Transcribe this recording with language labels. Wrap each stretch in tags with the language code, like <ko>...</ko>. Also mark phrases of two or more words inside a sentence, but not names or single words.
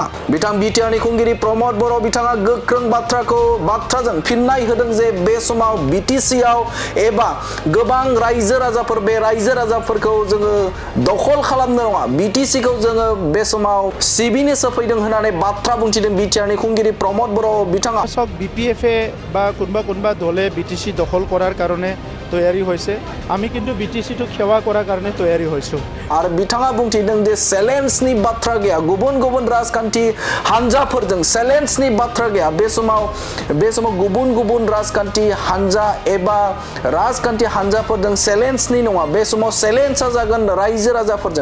<brx>बिथां बिटिआरनि खुंगिरि प्रमद बर' बिथाङा गोख्रों बाथ्राजों फिननाय होदों जे बे समाव बिटिसिआव एबा गोबां रायजो राजाफोर, बे रायजो राजाफोरखौ जोङो दखल खालामनो नङा, बिटिसिखौ जोङो बे समाव सिबिनोसो फैदों होननानै बाथ्रा बुंथिदों बिटिआरनि खुंगिरि प्रमद बर' बिथाङा।</brx> <bn>বিপিএফে বা কোনোবা দলে বিটিসি দখল করার কারণে তৈয়ারি হয়েছে।</bn> <as>আমি কিন্তু বিটিসিটো সেৱা কৰাৰ কাৰণে তৈয়ারি হৈছোঁ।</as> <brx>आरो बिथाङा बुंथिदों जे चेलेन्जनि बाथ्रा गैया, गुबुन गुबुन राजखान्थि हान्जाफोरजों चेलेन्जनि बाथ्रा गैया। बे समाव गुबुन गुबुन राजखान्थि हान्जा एबा राजखान्थि हान्जाफोरजों चेलेन्जनि नङा, बे समाव चेलेन्जआ जागोन रायजो राजाफोरजों।</brx>